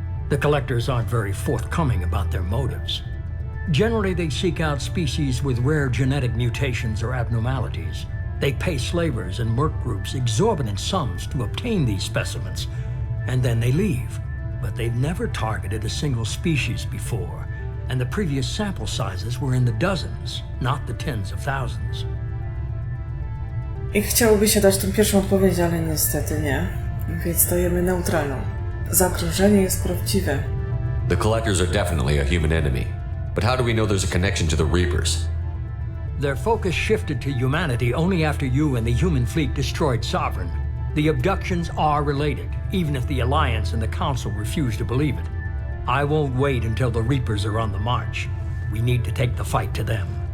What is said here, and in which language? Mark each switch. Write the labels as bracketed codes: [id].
[en] The collectors aren't very forthcoming about their motives. Generally, they seek out species with rare genetic mutations or abnormalities. They pay slavers and merc groups exorbitant sums to obtain these specimens, and then they leave. But they've never targeted a single species before, and the previous sample sizes were in the dozens, not the tens of thousands. [pl] I chciałoby się dać tą pierwszą odpowiedź, ale niestety nie. Więc dajemy neutralną. Zagrożenie jest prawdziwe. [en] The collectors are definitely a human enemy. But how do we know there's a connection to the Reapers? Their focus shifted to humanity only after you and the human fleet destroyed Sovereign. The abductions are related, even if the Alliance and the Council refuse to believe it. I won't wait until the Reapers are on the march. We need to take the fight to them.